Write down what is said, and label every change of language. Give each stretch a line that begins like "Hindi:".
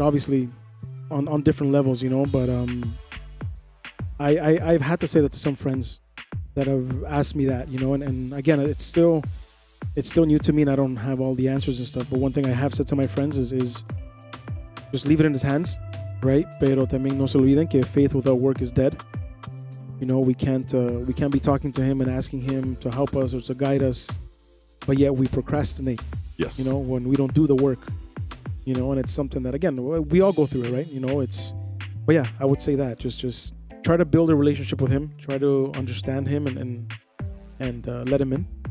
English: Obviously, on different levels, but I've had to say that to some friends that have asked me that, and again, it's still new to me, and I don't have all the answers and stuff. But one thing I have said to my friends is just leave it in his hands, right?
Spanish: Pero también no se olviden que
English: faith without work is dead. We can't be talking to him and asking him to help us or to guide us, but yet we procrastinate. Yes. When we don't do the work. And it's something that, again, we all go through it, right? But yeah, I would say that just try to build a relationship with him, try to understand him, and let him in.